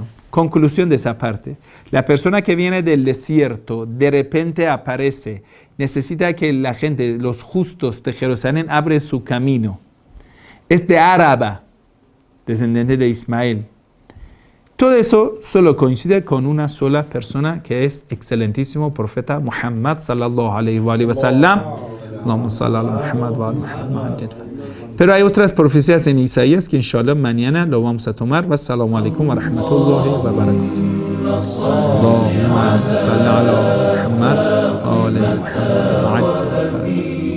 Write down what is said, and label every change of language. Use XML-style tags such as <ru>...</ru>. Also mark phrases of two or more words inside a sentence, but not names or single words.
<es>Conclusión de esa parte. La persona que viene del desierto, de repente aparece, necesita que la gente, los justos de Jerusalén, abre su camino. Es de Áraba, descendiente de Ismael. Todo eso solo coincide con una sola persona que es excelentísimo profeta Muhammad</es> <ar>صلى الله عليه وسلم. اللهم صل على محمد وعلى محمد.</ar> <es>Pero hay otras profecías en Isaías que inshallah mañana lo vamos a tomar.</es> <ar>والسلام عليكم ورحمة الله وبركاته. اللهم صل على محمد وعلى محمد.</ar>